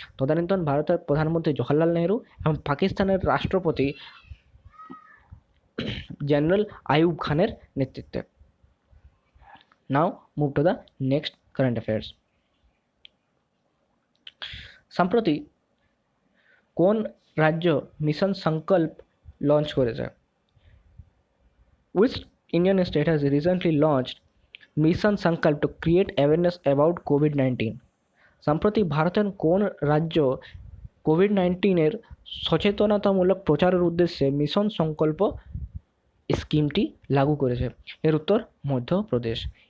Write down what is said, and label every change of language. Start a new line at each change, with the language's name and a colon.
Bangla: তদানীন্তন ভারতের প্রধানমন্ত্রী জওহরলাল নেহরু এবং পাকিস্তানের রাষ্ট্রপতি জেনারেল আইয়ুব খানের নেতৃত্বে।
English: Now move to the next current affairs.
Bangla: সম্প্রতি কোন রাজ্য মিশন সংকল্প লঞ্চ করেছে?
English: Which Indian state has recently launched Mission Sankalp to create awareness about COVID-19?
Bangla: সম্প্রতি ভারতের কোন রাজ্য কোভিড-19 সচেতনতামূলক প্রচারের উদ্দেশ্যে মিশন সংকল্প স্কিমটি লাগু করেছে? এর উত্তর মধ্যপ্রদেশ।